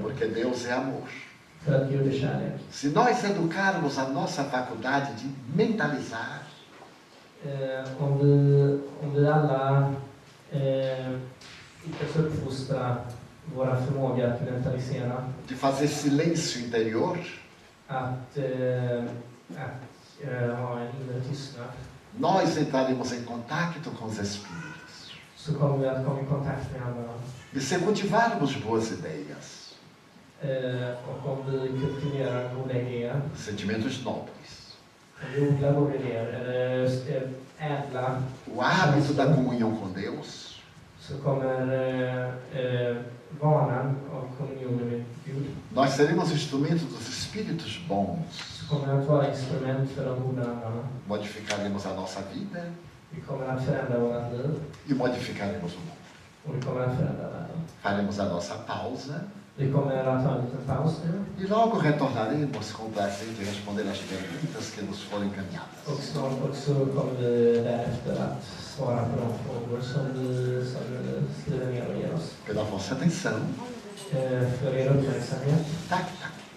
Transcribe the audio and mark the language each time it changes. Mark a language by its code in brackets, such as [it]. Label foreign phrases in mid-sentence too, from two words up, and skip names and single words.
[pt] porque Deus é amor. [sv] För att Gud är kärlek. [pt] Se nós educarmos a nossa faculdade de mentalizar, [sv] Om vi alla lyckas uppfostra våra förmåga att mentalisera, [pt] de fazer silêncio interior, [sv] att ha en inre tystnad, [pt] nós entraremos em contato com os espíritos. [sv] så kommer vi att komma i kontakt med andra. [pt] E se cultivarmos boas ideias, [sv] Och om vi kultiverar goda idéer, [pt] sentimentos nobres, [sv] om vi odlar goda idéer, eller ädla, [pt] o hábito da comunhão com Deus, [sv] så kommer vanan av kommunionen med Gud, [pt] nós seremos instrumentos dos espíritos bons. [sv] så kommer det att vara instrument för de goda andarna. [pt] Modificaremos a nossa vida [sv] Vi kommer att förändra vårt liv, [pt] e modificaremos o mundo. [sv] och vi kommer att förändra världen. [pt] Faremos a nossa pausa [sv] Vi kommer att ta en liten paus nu, [pt] e logo retornaremos com prazer de responder as perguntas que nos foram encaminhadas. [sv] och snart också kommer vi därefter att svara på de frågor som ni skriver ner och ger oss. [pt] Pela vossa atenção. [sv] För er uppmärksamhet. Tac, tac.